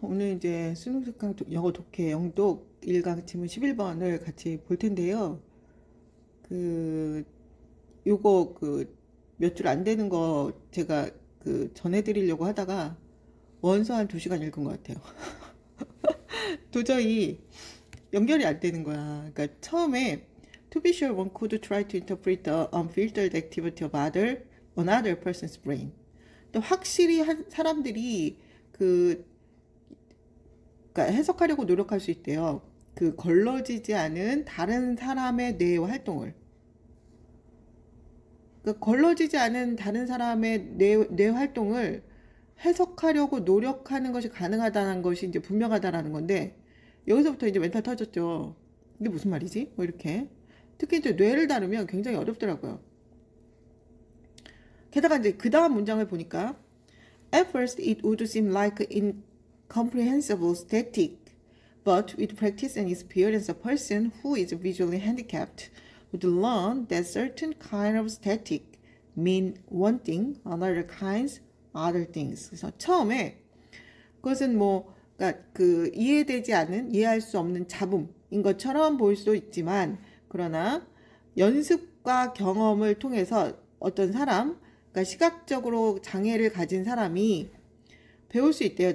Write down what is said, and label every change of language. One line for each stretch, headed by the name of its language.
Korean: 오늘 이제 수능 특강 영어 독해 영독 1강 지문 11번을 같이 볼 텐데요. 그, 요거 몇 줄 안 되는 거 제가 전해드리려고 하다가 원서 한 2시간 읽은 것 같아요. 도저히 연결이 안 되는 거야. 그러니까 처음에
English: To be sure one could try to interpret the unfiltered activity of another person's brain.
Korean: 또 확실히 사람들이 그 그러니까 해석하려고 노력할 수 있대요. 걸러지지 않은 다른 사람의 뇌의 활동을. 그러니까 걸러지지 않은 다른 사람의 뇌 활동을 해석하려고 노력하는 것이 가능하다는 것이 이제 분명하다라는 건데, 여기서부터 이제 멘탈 터졌죠. 이게 무슨 말이지? 뭐 이렇게. 특히 이제 뇌를 다루면 굉장히 어렵더라고요. 게다가 이제 그 다음 문장을 보니까
English: At first it would seem like an incomprehensible static, but with practice and experience a person who is visually handicapped would learn that certain kind of static mean one thing, another kinds other things.
Korean: 그래서 처음에 그것은 그러니까 이해되지 않은, 이해할 수 없는 잡음인 것처럼 보일 수도 있지만, 그러나 연습과 경험을 통해서 어떤 사람, 그러니까 시각적으로 장애를 가진 사람이 배울 수 있대요.